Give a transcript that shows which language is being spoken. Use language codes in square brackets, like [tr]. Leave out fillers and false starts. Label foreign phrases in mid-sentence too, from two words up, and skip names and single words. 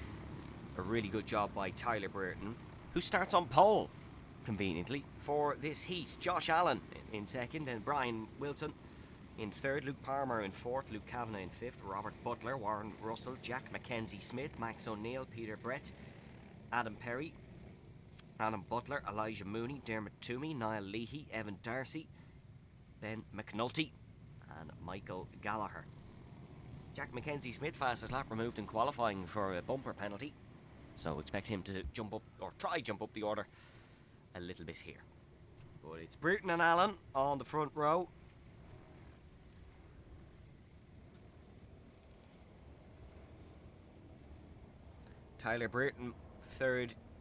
[en] A really good job by Tyler Brereton, who starts on pole conveniently for this heat. Josh Allen in second, and Brian Wilson in third, Luke Palmer in fourth, Luke Kavanagh in fifth, Robert Butler, Warren Russell, Jack Mackenzie Smith, Max O'Neill, Peter Brett, Adam Perry, Alan Butler, Elijah Mooney, Dermot Toomey, Niall Leahy, Evan Darcy, Ben McNulty and Michael Gallagher. Jack Mackenzie Smith, fastest lap removed in qualifying for a bumper penalty, so expect him to jump up, or try jump up the order a little bit here. But it's Brereton and Allen on the front row. Tyler Brereton third.